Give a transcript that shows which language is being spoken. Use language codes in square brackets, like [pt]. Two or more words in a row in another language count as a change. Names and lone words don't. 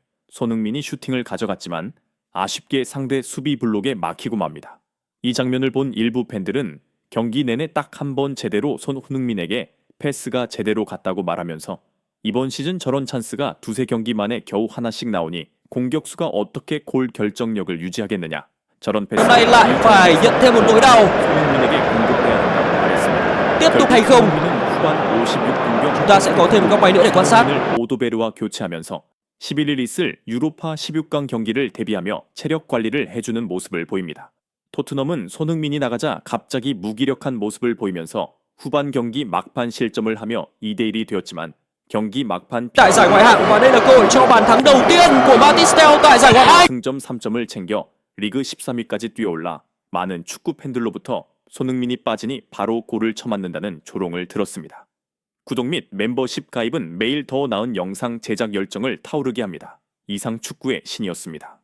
[ko] 손흥민이 슈팅을 가져갔지만 아쉽게 상대 수비 블록에 막히고 맙니다. 이 장면을 본 일부 팬들은 경기 내내 딱 한 번 제대로 손흥민에게 패스가 제대로 갔다고 말하면서 이번 시즌 저런 찬스가 두세 경기 만에 겨우 하나씩 나오니 공격수가 어떻게 골 결정력을 유지하겠느냐. 저런 패스를 [vi] Hôm nay lại phải nhận thêm một nỗi đau. [ko] 손흥민에게 공급해야 한다고 말했습니다. [vi] Tiếp tục hay không? [ko] 손흥민은 후반 56분경 [vi] Chúng ta sẽ có thêm một góc máy nữa để quan sát. [ko] 오도베르와 교체하면서 11일 있을 유로파 16강 경기를 대비하며 체력 관리를 해주는 모습을 보입니다. 토트넘은 손흥민이 나가자 갑자기 무기력한 모습을 보이면서 후반 경기 막판 실점을 하며 2대1이 되었지만 경기 막판 [vi] Tại giải Ngoại hạng và đây là cơ hội cho bàn thắng đầu tiên của Batisteo tại giải Ngoại hạng. [ko] 승점 3점을 챙겨 리그 13위까지 뛰어올라 많은 축구 팬들로부터 손흥민이 빠지니 바로 골을 쳐맞는다는 조롱을 들었습니다. 구독 및 멤버십 가입은 매일 더 나은 영상 제작 열정을 타오르게 합니다. 이상 축구의 신이었습니다.